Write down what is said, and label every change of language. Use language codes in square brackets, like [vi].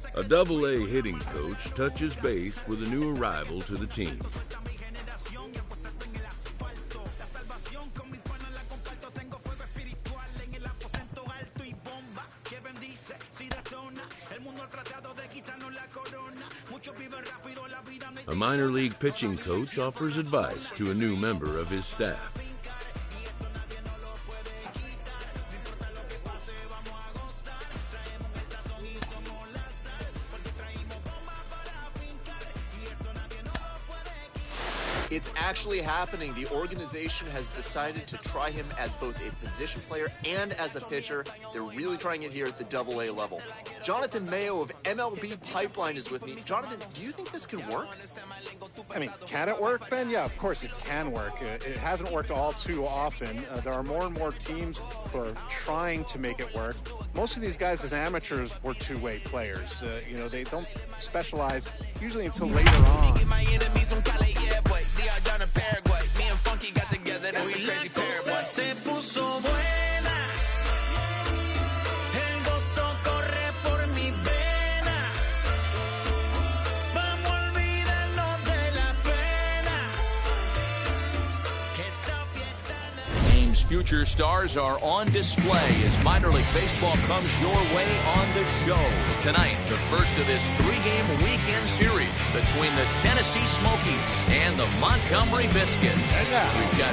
[en] A Double-A hitting coach touches base with a new arrival to the team. [es] Suelta mi generación y pues en el asfalto. La salvación con mi pana la comparto. Tengo fuego espiritual en el aposento alto y bomba que bendice si detona. El mundo ha tratado de quitarnos la corona. Muchos viven rápido la vida. [en] A minor league pitching coach offers advice to a new member of his staff. It's actually happening. The organization has decided to try him as both a position player and as a pitcher. They're really trying it here at the Double-A level. Jonathan Mayo of MLB Pipeline is with me. Jonathan, do you think this can work? I mean, can it work, Ben? Yeah, of course it can work. It hasn't worked all too often. There are more and more teams who are trying to make it work. Most of these guys as amateurs were two-way players. They don't specialize usually until later on. My enemies from Cali, yeah, boy. They are down in Paraguay. Me and Funky got together, that's a crazy pair, boy. [es] Se puso buena. El gozo corre por mi vena. Vamos a olvidarnos de la pena. Esta fiesta [en] Team's future stars are on display as minor league baseball comes your way on the show. Tonight, the first of this three-game weekend series between the Tennessee Smokies and the Montgomery Biscuits. And now, we've got